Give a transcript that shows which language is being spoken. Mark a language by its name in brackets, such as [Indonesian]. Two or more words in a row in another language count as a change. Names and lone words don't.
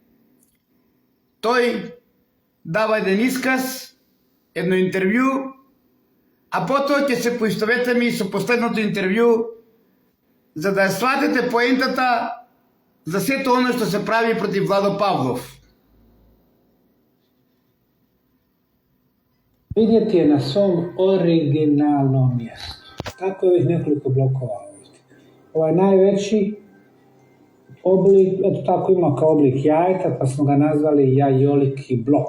[Macedonian] тој дава еден исказ, едно интервју, а потоа ќе се поистоветиме и со последното интервју, за да сватите поентата за сето оно што се прави против Владо Павлов. [Bosnian] Vidjeti je na svom originalnom mjestu. Tako je već nekoliko blokova ovdje. Ovaj najveći oblik, eto tako ima kao oblik jajeta, pa smo ga nazvali jajoliki blok.